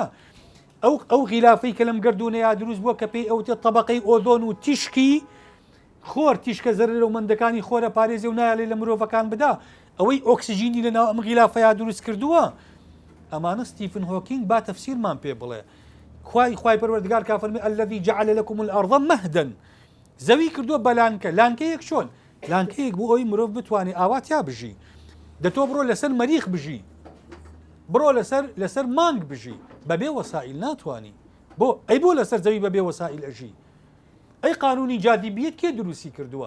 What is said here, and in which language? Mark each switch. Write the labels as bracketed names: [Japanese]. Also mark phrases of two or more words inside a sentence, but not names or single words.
[Central Kurdish] ئەو غیلافەی کە لەم گردونەیە دروست بووە کە پێی ئەوتێ طبقەی ئۆزۆن و تیشکی خۆر، تیشکە زەرەر و مندەکانی خۆرە پارێزی و نایڵێ لە مرۆڤەکان بدا، ئەوەی ئۆکسسیژینی لەناو ئەم غیلافەیە دروست کردووە. ئەمانە ستیفن هۆکینگ با تەفسیرمان پێ بڵێ. خوای پەروەردگار کافەرمی [Arabic] الذی جعل لكم الأرض مهدا، [Central Kurdish] زەوی کردووە بە لانکە. لانکەیەک چۆن؟ لانکەیەک بۆ ئەوی مرۆڤ بتوانێت ئاواتیا بژی. دەتۆ بڕۆ لەسەر مەریخ بژی، بڕۆ لەسەر مانگ بژی، بەبێ وەسائل ناتوانی. بۆ ئەی بۆ لەسەر زەوی بەبێ وەسائل ئەژی؟ ئەی قانونی جاذبیەت کێ دروستی کردووە؟